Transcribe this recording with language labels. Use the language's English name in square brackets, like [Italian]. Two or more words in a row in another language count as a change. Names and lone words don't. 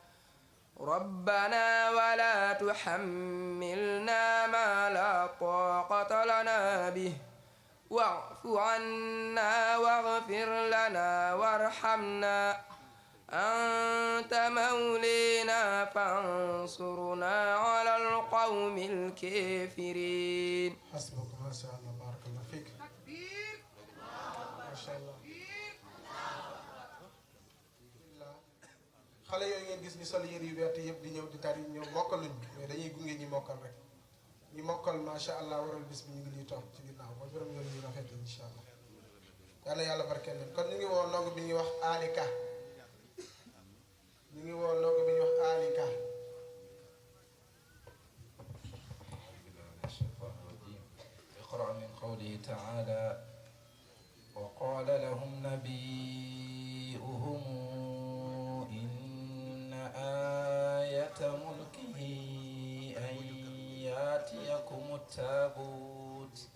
[Arabic] ربنا ولا تحملنا ما لا طاقة لنا به واعف عنا واغفر لنا وارحمنا أنت مولينا فانصرنا على القوم الكافرين. حسبك. ما شاء الله بارك الله فيك. ما شاء الله. [Wolof] xale yooyu ngeen gis ñu sol yére yu weex yëpp di ñëw di tari ñëw mokkaluñ mais dañuy gunge ñi mokkal rek ñi mokkal [Arabic] ما شاء الله [Wolof] waral bis bi ñu ngi nii toog ci ginnaaw ba borom yoon ñu rafet [Arabic] إن شاء الله [Wolof] yàlla yàlla barkeel leen kon ñu ngi woo ndongo bi ñuy wax Alika ñu ngi woo ndongo bi ñuy wax Alika. [Arabic] اقرأ من قوله تعالى وقال لهم نبيئهم إن آية ملكه أن يأتيكم التابوت.